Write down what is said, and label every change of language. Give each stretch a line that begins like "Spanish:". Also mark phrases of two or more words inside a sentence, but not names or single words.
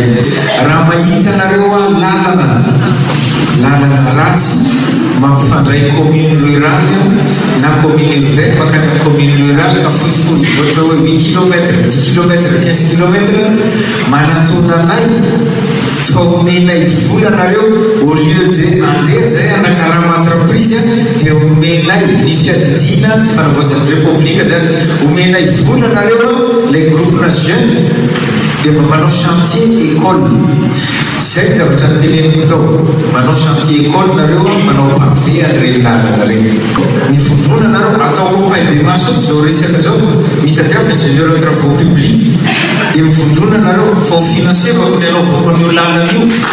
Malagasy: Raha mahita nareo lalana ratsy mampifandray
French: commune rurale
Malagasy: na
French: commune urbaine
Malagasy: makany amin'ny commune rurale ka fohifohy ohatra hoe 8 km 10 km 15 km manatona anay fa omenay vola nareo
French: au lieu de
Malagasy: andeha zay anakarama entreprise dia omenay ny fiadidina ny fanavaozan'ny repoblika zany omenay vola nareo
French: les groupes jeunes
Malagasy: dia mba manao
French: chantier école.
Malagasy: Zay zavatra nyteneniko tao manao
French: chantier école
Malagasy: nareo manao pavé an'ireny lalana reny. Mivondrona nareo atao paibe maso zao resaka zao mitadiava
French: ingénieur en travaux publics
Malagasy: dia mivondrona nareo fa ho finansevako ny anaovako an'io lalana io.